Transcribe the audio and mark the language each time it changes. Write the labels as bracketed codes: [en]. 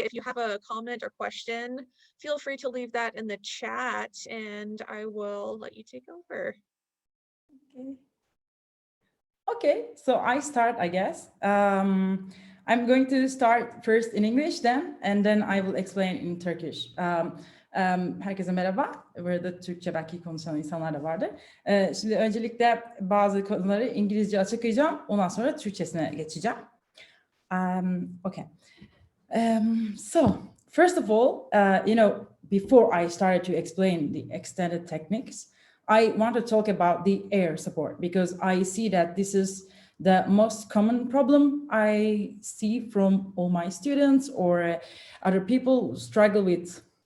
[en] If you have a comment or question, feel free to leave that in the chat and I will let you take over. Okay, so I start, I guess. I'm going to start first in English then, and then I will explain in Turkish. [tr] Herkese merhaba. Burada Türkçe belki konuşan insanlar da vardır. Şimdi öncelikle bazı konuları İngilizce açıklayacağım. Ondan sonra Türkçesine geçeceğim. [en] Okay. So, first of all, before I started to explain the extended techniques, I want to talk about the air support because I see that this is the most common problem I see from all my students or other people who struggle with